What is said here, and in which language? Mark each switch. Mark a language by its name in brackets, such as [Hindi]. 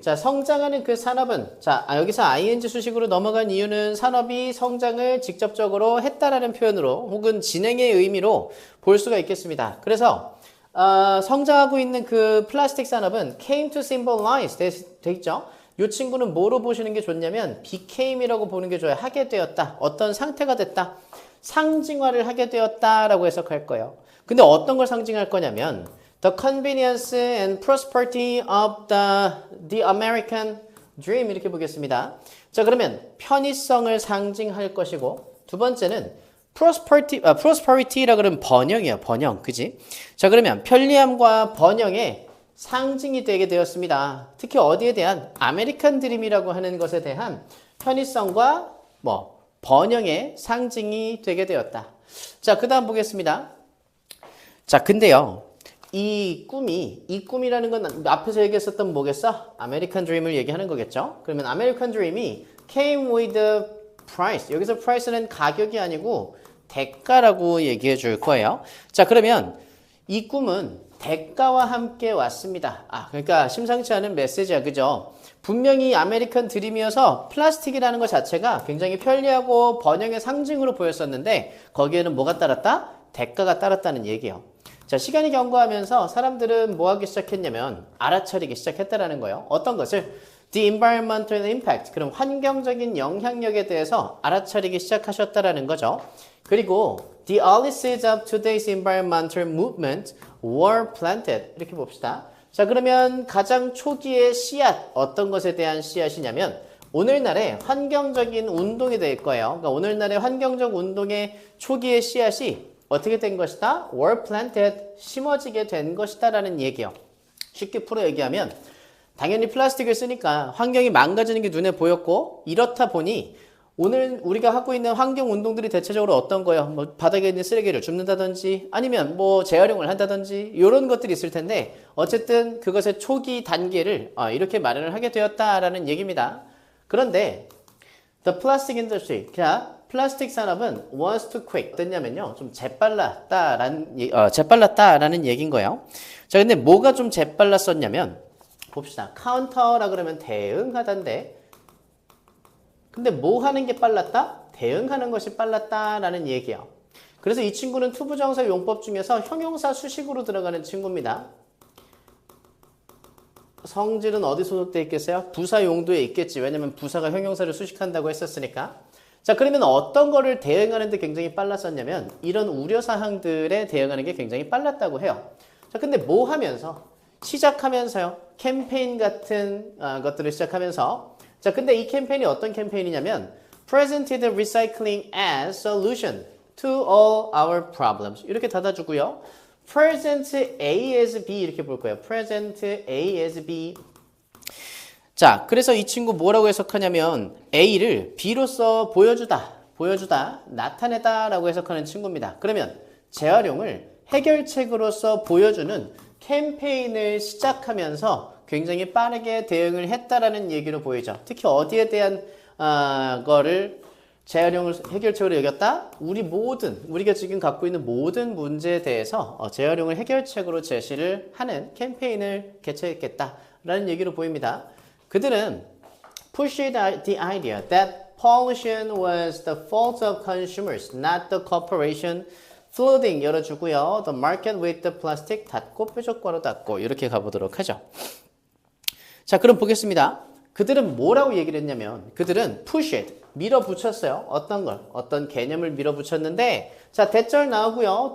[Korean] 자, 성장하는 그 산업은 자, 여기서 ing 수식으로 넘어간 이유는 산업이 성장을 직접적으로 했다라는 표현으로 혹은 진행의 의미로 볼 수가 있겠습니다. 그래서 성장하고 있는 그 플라스틱 산업은 [English] came to symbolize [Korean] 돼 있죠. 이 친구는 뭐로 보시는 게 좋냐면 became이라고 보는 게 좋아요. 하게 되었다. 어떤 상태가 됐다. 상징화를 하게 되었다라고 해석할 거예요. 근데 어떤 걸 상징할 거냐면 [English] the convenience and prosperity of the American dream [Korean] 이렇게 보겠습니다. 자, 그러면 편의성을 상징할 것이고 두 번째는 prosperity라 그러면 번영이에요. 번영. 그지? 자, 그러면 편리함과 번영의 상징이 되게 되었습니다. 특히 어디에 대한 아메리칸 드림이라고 하는 것에 대한 편의성과 번영의 상징이 되게 되었다. 자, 그 다음 보겠습니다. 자, 근데요. 이 꿈이라는 건 앞에서 얘기했었던 뭐겠어? 아메리칸 드림을 얘기하는 거겠죠? 그러면 아메리칸 드림이 [English] came with a price. [Korean] 여기서 price는 가격이 아니고 대가라고 얘기해 줄 거예요. 자, 그러면 이 꿈은 대가와 함께 왔습니다. 그러니까 심상치 않은 메시지야. 그죠? 분명히 아메리칸 드림이어서 플라스틱이라는 것 자체가 굉장히 편리하고 번영의 상징으로 보였었는데 거기에는 뭐가 따랐다? 대가가 따랐다는 얘기예요. 자, 시간이 경과하면서 사람들은 뭐 하기 시작했냐면 알아차리기 시작했다라는 거예요. 어떤 것을? [English] The environmental impact. [Korean] 그럼 환경적인 영향력에 대해서 알아차리기 시작하셨다라는 거죠. 그리고 [English] the early seeds of today's environmental movement were planted. [Korean] 이렇게 봅시다. 자, 그러면 가장 초기의 씨앗, 어떤 것에 대한 씨앗이냐면 오늘날의 환경적인 운동이 될 거예요. 그러니까 오늘날의 환경적 운동의 초기의 씨앗이 어떻게 된 것이다? [English] were planted, [Korean] 심어지게 된 것이다 라는 얘기예요. 쉽게 풀어 얘기하면 당연히 플라스틱을 쓰니까 환경이 망가지는 게 눈에 보였고 이렇다 보니 오늘 우리가 하고 있는 환경 운동들이 대체적으로 어떤 거예요? 뭐 바닥에 있는 쓰레기를 줍는다든지 아니면 뭐 재활용을 한다든지 이런 것들이 있을 텐데 어쨌든 그것의 초기 단계를 이렇게 마련을 하게 되었다라는 얘기입니다. 그런데 [English] the plastic industry, [Korean] 자 플라스틱 산업은 [English] wants to quick. [Korean] 어땠냐면요, 좀 재빨랐다라는 얘기인 거예요. 자, 근데 뭐가 좀 재빨랐었냐면 봅시다. 카운터라 그러면 대응하던데. 근데 뭐 하는 게 빨랐다? 대응하는 것이 빨랐다라는 얘기예요. 그래서 이 친구는 투부정사 용법 중에서 형용사 수식으로 들어가는 친구입니다. 성질은 어디 소속돼 있겠어요? 부사 용도에 있겠지. 왜냐면 부사가 형용사를 수식한다고 했었으니까. 자, 그러면 어떤 거를 대응하는데 굉장히 빨랐었냐면 이런 우려사항들에 대응하는 게 굉장히 빨랐다고 해요. 자, 근데 뭐 하면서? 시작하면서요. 캠페인 같은 것들을 시작하면서 자, 근데 이 캠페인이 어떤 캠페인이냐면 [English] presented recycling as solution to all our problems. [Korean] 이렇게 닫아주고요. [English] present A as B [Korean] 이렇게 볼 거예요. [English] present A as B. [Korean] 자, 그래서 이 친구 뭐라고 해석하냐면 A를 B로서 보여주다, 나타내다 라고 해석하는 친구입니다. 그러면 재활용을 해결책으로서 보여주는 캠페인을 시작하면서 굉장히 빠르게 대응을 했다라는 얘기로 보이죠. 특히 어디에 대한 거를 재활용을 해결책으로 여겼다? 우리가 지금 갖고 있는 모든 문제에 대해서 재활용을 해결책으로 제시를 하는 캠페인을 개최했겠다라는 얘기로 보입니다. 그들은 [English] pushed the idea that pollution was the fault of consumers, not the corporation. [Korean] flooding 열어주고요. [English] The market with the plastic [Korean] 닫고 표적과로 닫고 이렇게 가보도록 하죠. 자, 그럼 보겠습니다. 그들은 뭐라고 얘기를 했냐면 그들은 pushed, 밀어붙였어요. 어떤 걸? 어떤 개념을 밀어붙였는데 자, 대절 나오고요.